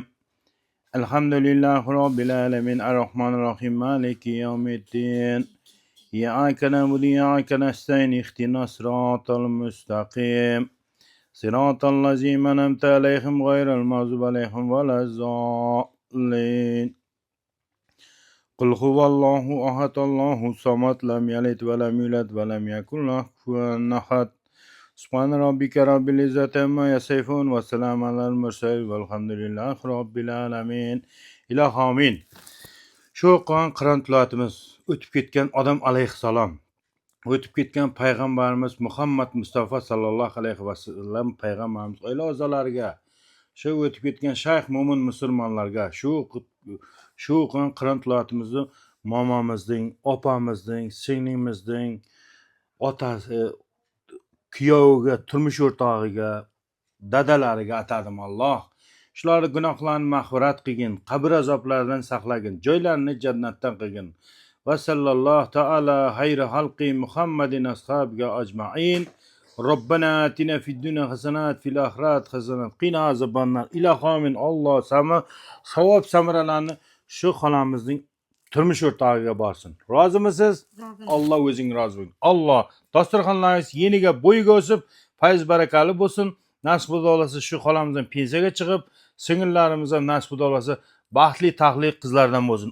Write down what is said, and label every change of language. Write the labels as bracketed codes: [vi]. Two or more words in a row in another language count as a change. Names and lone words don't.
[ar] الحمد لله رب العالمين الرحمن الرحيم مالك يوم الدين. إياك نعبد وإياك نستعين اهدنا الصراط المستقيم. صراط الذين أنعمت عليهم غير المغضوب عليهم ولا الضالين. قل هو الله أحد الله الصمد لم يلد ولم يولد ولم يكن له كفوا أحد. سبحان ربك رب العزة عما يصفون وسلام على المرسلين والحمد لله رب العالمين. [uz] Ilohi amin. Shu Qur'on Qur'on tilovatimiz o'tib ketgan odam alayhissalom, o'tib ketgan payg'ambarimiz Muhammad Mustafa [ar] صلى الله عليه وسلم [uz] payg'ambarimiz oila a'zolariga, shu o'tib ketgan shayx mo'min musulmonlarga, shu Qur'on tilovatimizni momamizning, opamizning, singlimizning otasi, kuyoviga, turmush o'rtog'iga, dadalariga atadim Alloh. Shularning gunohlarini mag'firat qilgin, qabr azoblaridan saqlagin, joylarini jannatdan qilgin. [ar] وصلى الله تعالى خير خلق محمد ashabiga ajmain. ربنا آتنا في الدنيا حسنة في الآخرة حسنة قنا عذاب النار. [uz] Ilohomin Alloh savob samaralarni shu xolamizning turmush o'rtog'iga borsin. Rozimisiz? Alloh o'zing rozi bo'ling. Alloh dasturxonlaringiz yeniga bo'yiga o'sib, fayz barakali bo'lsin. Nasib bo'lsa shu xolamizdan pensiyaga chiqib, singillarimiz ham nasib bo'lsa baxtli taxtli qizlardan bo'lsin.